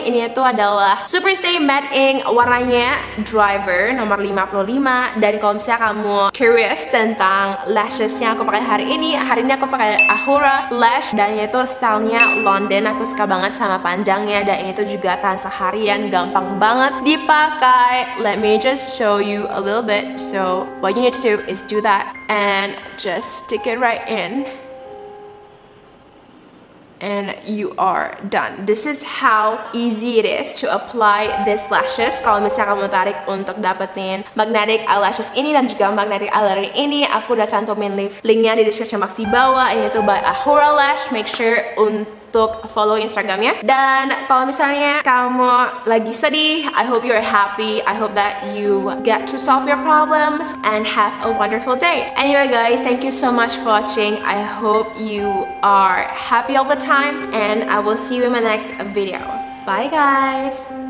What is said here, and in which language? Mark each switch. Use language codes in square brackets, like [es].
[id] Ini itu adalah Superstay Matte Ink, warnanya Driver nomor 55. Dan kalau misalnya kamu curious tentang lashes yang aku pakai hari ini aku pakai Ahura Lash, dan itu stylenya London. Aku suka banget sama panjangnya, dan ini tuh juga tahan seharian, gampang banget dipakai. [en] Let me just show you a little bit. So what you need to do is do that and just stick it right in, and you are done. This is how easy it is to apply these lashes. [id] Kalau misalnya kamu tarik untuk dapetin magnetic eyelashes ini dan juga magnetic eyeliner ini, aku udah cantumin linknya di description box di bawah. Ini tuh by Ahura Lash. [en] Make sure [id] untuk follow Instagramnya. Dan kalau misalnya kamu lagi sedih, [en] I hope you're happy. I hope that you get to solve your problems and have a wonderful day. Anyway guys, thank you so much for watching. I hope you are happy all the time, and I will see you in my next video. Bye guys.